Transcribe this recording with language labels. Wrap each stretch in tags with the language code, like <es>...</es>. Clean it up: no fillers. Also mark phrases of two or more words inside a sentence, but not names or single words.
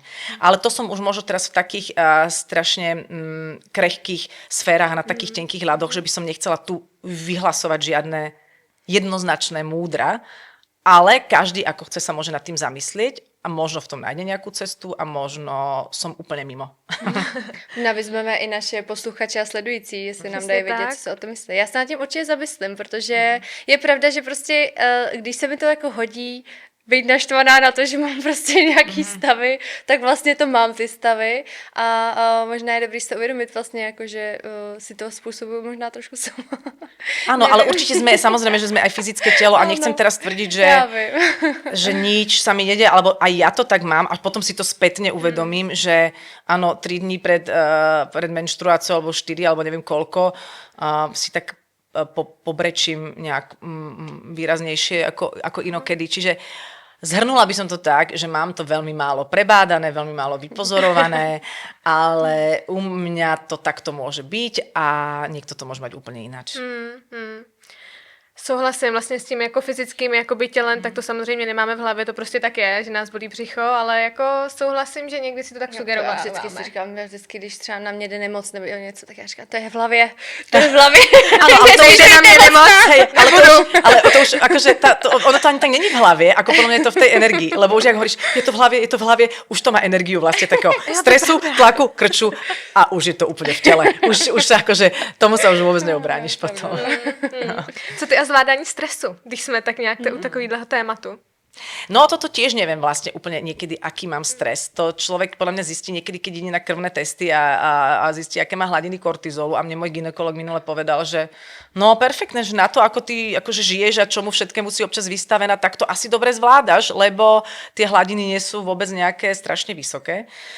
<sk>Ale to som už možno teraz v takých strašne krehkých sférach, na takých tenkých ľadoch, že by som nechcela tu vyhlasovať žiadne jednoznačné múdra, ale každý, ako chce, sa môže nad tým zamyslieť a možno v tom nájde nejakú cestu a možno som úplne mimo.</sk> <cs>Navyzmeme i naše posluchače a sledující, jestli nám dají vědět, co se o tom myslí. Já se nad tím určitě zamyslím, protože je pravda, že prostě, když se mi to jako hodí, být naštvaná na to, že mám prostě nějaký stavy, tak vlastně to mám ty stavy a možná je dobrý si to uvědomit vlastně, jako, že si to spôsobujú možná trošku sama.</cs> <sk>Áno, ale určite samozrejme, že sme aj fyzické telo a nechcem teraz tvrdiť, že nič sa mi nedie, alebo aj ja to tak mám a potom si to spätne uvedomím, že áno, 3 dní pred menštruáciou alebo 4 alebo neviem koľko si tak pobrečím nejak výraznejšie ako inokedy. Čiže Zhrnula by som to tak, že mám to veľmi málo prebádané, veľmi málo vypozorované, ale u mňa to takto môže byť a niekto to môže mať úplne ináč.</sk> <cs>Souhlasím vlastně s tím jako fyzickým jakoby tělem, tak to samozřejmě nemáme v hlavě, to prostě tak je, že nás bolí břicho, ale jako souhlasím, že někdy si to tak Já sugerováváme. vždycky si říkám, že vždycky, když třeba na mě jde nemoc nebo něco, tak já říkám, to je v hlavě, to je v hlavě.</cs> <sk>Áno, ale to už</sk> <cs>Jde na mě nemoc.</cs> <sk>Hej, ale to už akože</sk> <cs>ono to ani tak není v hlavě,</cs> <sk>ako podľa mňa je to v tej energii, lebo už jak hovoríš, je to v hlavě, už to má energiu vlastne takého stresu, tlaku, krču a už je to úplne v tele. Už sa akože, tomu sa už vôbec neobrániš potom.</sk> <cs>Co ty a zvládání stresu, když jsme tak nějak u takovýhleho tématu?</cs> <sk>No toto tiež neviem vlastne úplne niekedy, aký mám stres. To človek podľa mňa zistí niekedy, keď ide na krvné testy a zistí, aké má hladiny kortizolu. A mne môj gynekolog minule povedal, že no perfektné, že na to, ako ty akože žiješ a čomu všetkému si občas vystavená, tak to asi dobre zvládaš, lebo tie hladiny nie sú vôbec nejaké strašne vysoké.</sk>